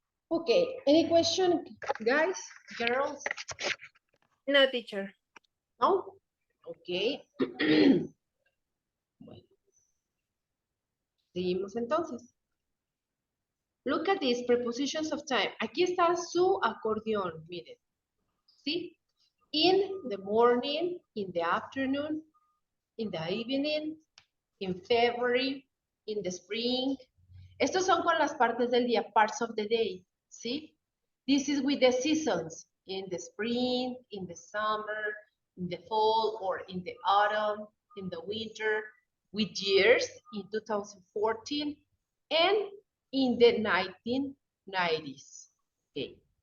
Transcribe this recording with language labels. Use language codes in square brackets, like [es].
[en] Okay, any question, guys, girls? No, teacher. [es] No? Okay. Bueno, seguimos entonces. [en] Look at these prepositions of time. [es] Aquí está su acordeón, miren. ¿Sí? [en] In the morning, in the afternoon, in the evening, in February, in the spring. [es] Estos son con las partes del día, [en] parts of the day, [es] ¿sí? [en] This is with the seasons, in the spring, in the summer, in the fall, or in the autumn, in the winter, with years, in 2014, and in the 1990s. Okay.